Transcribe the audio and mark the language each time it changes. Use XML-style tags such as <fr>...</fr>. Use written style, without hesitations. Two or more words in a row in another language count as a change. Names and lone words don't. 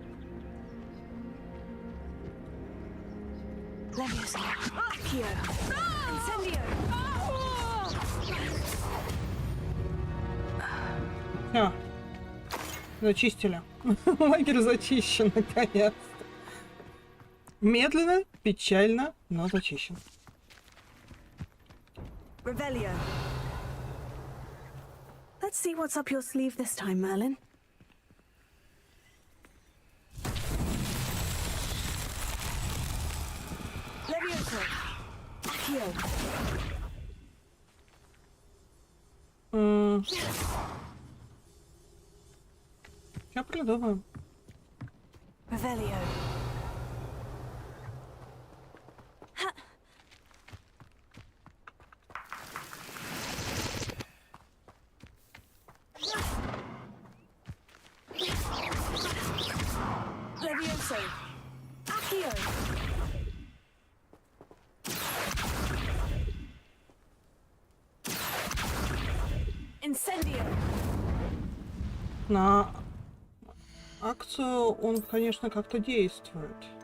<ru>Все. Зачистили. Лагерь зачищен, наконец-то. Медленно, печально, но зачищен. Revelio.</ru> <en>Let's see what's up your sleeve this time, Merlin.</en> <ru>Levioso. Accio. Я придумаю. Revelio. Levioso. Accio. Incendio. На акцию он, конечно, как-то действует.</ru>